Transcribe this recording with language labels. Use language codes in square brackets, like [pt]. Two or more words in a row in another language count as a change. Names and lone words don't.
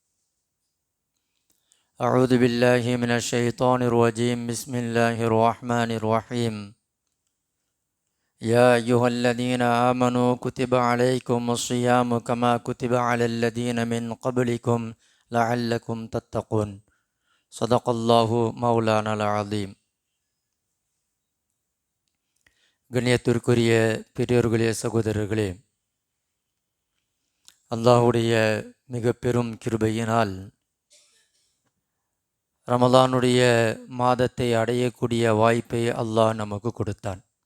[ar] أعوذ بالله من الشيطان الرجيم. بسم الله الرحمن الرحيم. يا أيها الذين آمنوا كتب عليكم الصيام كما كتب على الذين من قبلكم لعلكم تتقون. صدق الله مولانا العليم. [ta] கண்ணியத்திற்குரிய பெரியோர்களே, சகோதரர்களே, அல்லாஹுடைய மிக பெரும் கிருபையினால் ரமலானுடைய மாதத்தை அடையக்கூடிய வாய்ப்பை அல்லாஹ் நமக்கு கொடுத்தான்.